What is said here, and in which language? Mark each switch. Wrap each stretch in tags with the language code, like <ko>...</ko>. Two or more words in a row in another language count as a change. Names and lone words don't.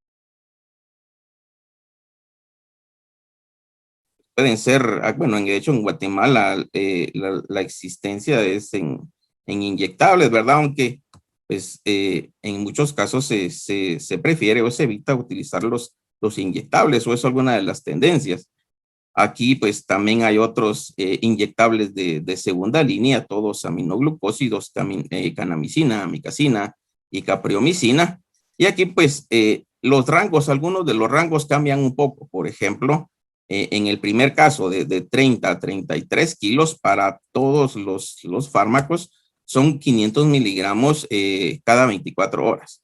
<es>Pueden ser, bueno, de hecho en Guatemala la existencia es en inyectables, ¿verdad? Aunque pues en muchos casos se prefiere o se evita utilizar los inyectables, o es alguna de las tendencias. Aquí pues también hay otros inyectables de segunda línea, todos aminoglucósidos, canamicina, amicacina y capreomicina. Y aquí pues algunos de los rangos cambian un poco. Por ejemplo, en el primer caso de 30 a 33 kilos para todos los fármacos son 500 miligramos cada 24 horas.</es>